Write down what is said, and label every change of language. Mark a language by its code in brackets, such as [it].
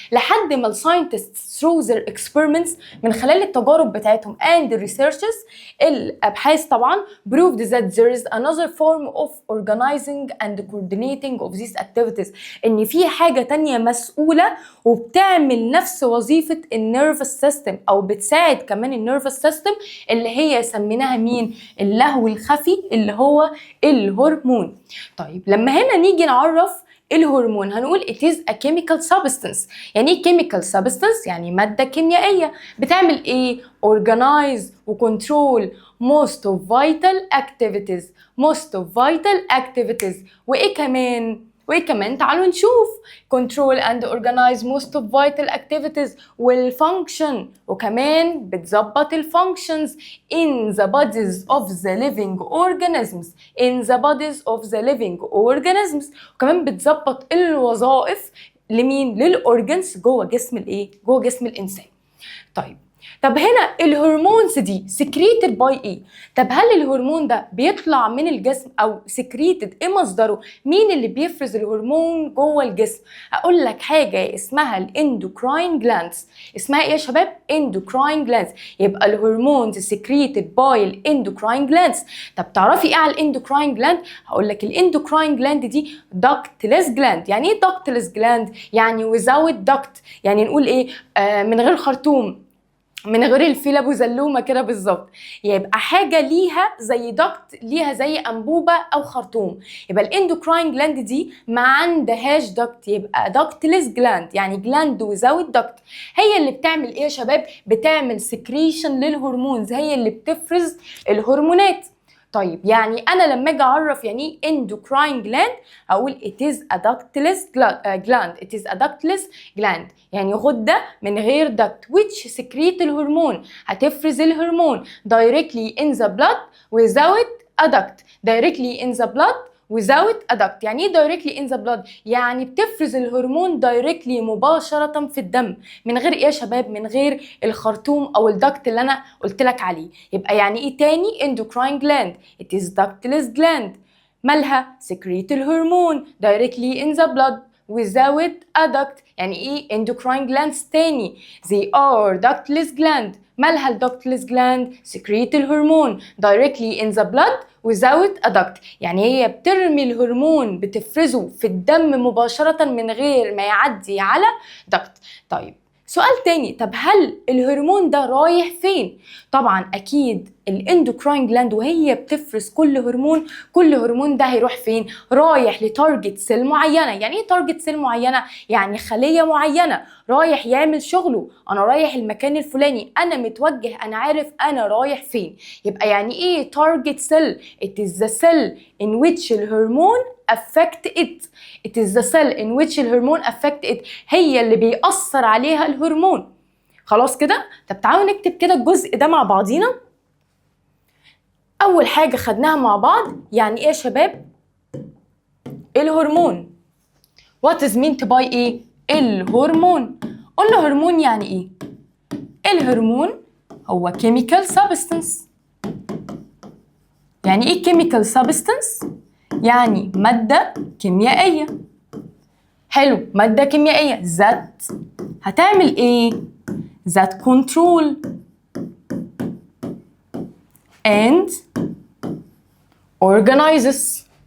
[ar] لحد ما [en] الساينتستس threw their experiments, [ar] من خلال التجارب بتاعتهم and researches، الابحاث طبعا [en] proved that there is another form of organizing and coordinating of these activities، [ar] ان في حاجه تانية مسؤوله وبتعمل نفس وظيفه النيرفس سيستم، او بتساعد كمان النيرفس سيستم، اللي هي سميناها مين؟ اللهو الخفي اللي هو الهرمون. طيب لما هنا نيجي نعرف الهرمون هنقول [en] it is a chemical substance. [ar] يعني ايه chemical substance؟ يعني مادة كيميائية بتعمل ايه؟ organize وcontrol most of vital activities. [en] most of vital activities. [ar] وايه كمان تعالوا نشوف [en] control and organize most of vital activities والfunction، وكمان بتظبط الfunctions in the bodies of the living organisms. in the bodies of the living organisms. [ar] وكمان بتظبط الوظائف لمين؟ للأورجنز جوه جسم الايه؟ جوه جسم الإنسان. طيب طب هنا الهرمونز دي secreted by ايه؟ طب هل الهرمون ده بيطلع من الجسم او secreted؟ ايه مصدره؟ مين اللي بيفرز الهرمون جوه الجسم؟ اقول لك حاجه اسمها الاندوكراين جلاندز. اسمها ايه يا شباب؟ اندوكراين جلاندز. يبقى الهرمونز secreted by الاندوكراين جلاندز. طب تعرفي ايه على الاندوكراين جلاند؟ هقول لك الاندوكراين جلاند دي ductless gland. يعني ايه ductless gland؟ يعني without duct. يعني نقول ايه؟ من غير خرطوم، من غير الفيل ابو زلومه كده بالظبط. يبقى حاجه ليها زي دكت، ليها زي انبوبه او خرطوم. يبقى الاندوكراين جلاند دي ما عندهاش دكت، يبقى دكتلس جلاند، يعني [en] Gland وزاوت duct. [ar] هي اللي بتعمل ايه يا شباب؟ بتعمل سكريشن للهرمونز، هي اللي بتفرز الهرمونات. طيب يعني انا لما اجي اعرف يعني ايه endocrine gland هقول [en] it is a ductless gland. it is a ductless gland [ar] يعني غده من غير [en] duct which secrete الهرمون، [ar] هتفرز الهرمون [en] directly in the blood without a duct. directly in the blood without a duct. [ar] يعني ايه [en] directly in the blood؟ [ar] يعني بتفرز الهرمون directly مباشرة في الدم، من غير ايه يا شباب؟ من غير الخرطوم او الدكت اللي انا قلت لك عليه. [en] يبقى يعني ايه تاني؟ endocrine gland it is ductless gland. [ar] مالها؟ [en] secrete الهرمون directly in the blood without a duct. يعني ايه endocrine glands تاني؟ they are ductless gland. مالها الductless gland؟ secrete الهرمون directly in the blood without a duct. [ar] يعني هي بترمي الهرمون، بتفرزه في الدم مباشرة من غير ما يعدي على duct. طيب سؤال تاني، طب هل الهرمون ده رايح فين؟ طبعا اكيد الاندوكراين جلاند وهي بتفرز كل هرمون، كل هرمون ده هيروح فين؟ رايح لتارجت سيل معينه. يعني ايه تارجت سيل معينه؟ يعني خليه معينه رايح يعمل شغله. انا رايح المكان الفلاني، انا متوجه، انا عارف انا رايح فين. يبقى يعني ايه تارجت سيل؟ [en] it is the cell in which الهرمون affect it. it is the cell in which الهرمون affect it. [ar] هي اللي بيأثر عليها الهرمون. خلاص كده؟ طب تعالوا نكتب كده الجزء ده مع بعضينا. أول حاجة خدناها مع بعض يعني إيه يا شباب؟ الهرمون. [en] What is meant by إيه؟ الهرمون. [ar] قلنا هرمون يعني إيه؟ الهرمون هو chemical substance. يعني إيه chemical substance؟ يعني مادة كيميائية. حلو، مادة كيميائية ذات هتعمل إيه؟ [en] that control and organizes.